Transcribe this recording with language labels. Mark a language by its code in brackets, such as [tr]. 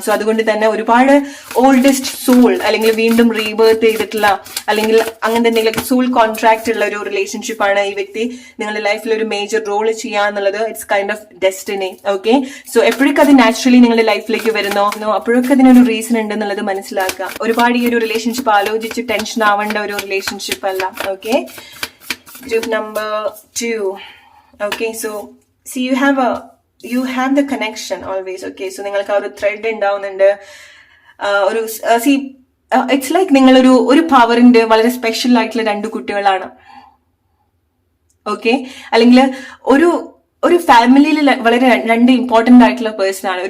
[ml] So അതുകൊണ്ട് തന്നെ ഒരുപാട് ഓൾഡസ്റ്റ് സോൾ അല്ലെങ്കിൽ വീണ്ടും റീബേർത്ത് ചെയ്തിട്ടുള്ള അല്ലെങ്കിൽ അങ്ങനത്തെ എന്തെങ്കിലും സോൾ കോൺട്രാക്ട് ഉള്ള ഒരു റിലേഷൻഷിപ്പ് ആണ് ഈ വ്യക്തി നിങ്ങളുടെ ലൈഫിൽ ഒരു മേജർ റോൾ ചെയ്യാന്നുള്ളത്. [en] It's kind of destiny. [ml] Okay, so എപ്പോഴൊക്കെ അത് നാച്ചുറലി നിങ്ങളുടെ ലൈഫിലേക്ക് വരുന്നോ അപ്പോഴൊക്കെ അതിനൊരു റീസൺ ഉണ്ടെന്നുള്ളത് മനസ്സിലാക്കുക. ഒരുപാട് ഈ ഒരു റിലേഷൻഷിപ്പ് ആലോചിച്ച് ടെൻഷൻ ആവേണ്ട ഒരു റിലേഷൻഷിപ്പ് അല്ല. [en] Okay, group number 2. Okay, so see you have the connection always. [ml] Okay, so നിങ്ങൾക്ക് ആ ഒരു ത്രെഡ് ഉണ്ടാവുന്നുണ്ട്. ഒരു ഇറ്റ്സ് ലൈക്ക് നിങ്ങളൊരു പവറിന്റെ വളരെ സ്പെഷ്യൽ ആയിട്ടുള്ള 2 കുട്ടികളാണ്. ഓക്കെ, അല്ലെങ്കിൽ ഒരു ഫാമിലിയിൽ വളരെ 2 ഇമ്പോർട്ടന്റ് ആയിട്ടുള്ള പേഴ്സൺ ആണ്.